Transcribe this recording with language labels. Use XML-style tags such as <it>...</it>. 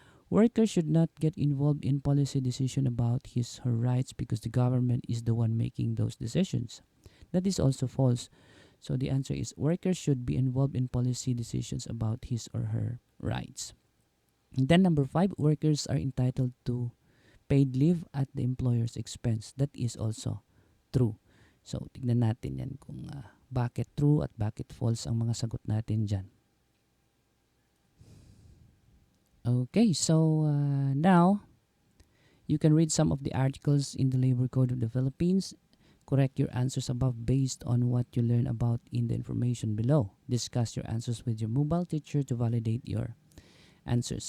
<en>Workers should not get involved in policy decision about his or her rights because the government is the one making those decisions. That is also false. So the answer is workers should be involved in policy decisions about his or her rights. And then number 5, workers are entitled to paid leave at the employer's expense. That is also true.</en> <tl>So, tignan natin yan kung bakit true at bakit false ang mga sagot natin dyan.</tl> <en>Okay, so now, you can read some of the articles in the Labor Code of the Philippines. Correct your answers above based on what you learn about in the information below. Discuss your answers with your mobile teacher to validate your answers.</en>